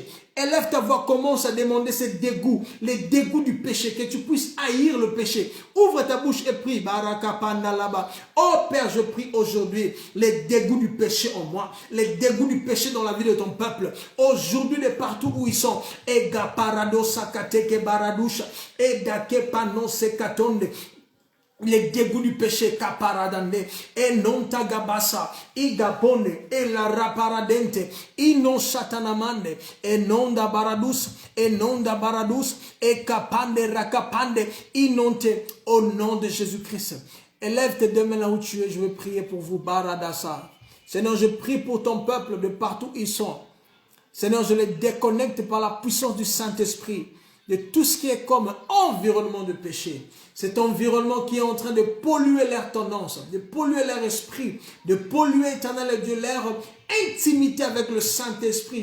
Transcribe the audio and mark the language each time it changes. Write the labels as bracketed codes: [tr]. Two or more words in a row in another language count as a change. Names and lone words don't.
[fr] Élève ta voix, commence à demander ces dégoûts, les dégoûts du péché, que tu puisses haïr le péché. Ouvre ta bouche et prie, barakapanda là-bas. Oh Père, je prie aujourd'hui les dégoûts du péché en moi, les dégoûts du péché dans la vie de ton peuple. Aujourd'hui, de partout où ils sont, ega parado sakateke baradusha, edake panon sekatonde. Les dégoûts du péché, caparadande, et non tagabasa, igapone, et la raparadente, et non satanamande, et non da baradus, et capande, rakapande, inonte, au nom de Jésus-Christ. Élève tes deux mains là où tu es, je veux prier pour vous, baradasa. Seigneur, je prie pour ton peuple de partout où ils sont. Seigneur, je les déconnecte par la puissance du Saint-Esprit de tout ce qui est comme environnement de péché. Cet environnement qui est en train de polluer leur tendance, de polluer leur esprit, de polluer, éternel Dieu, leur intimité avec le Saint-Esprit.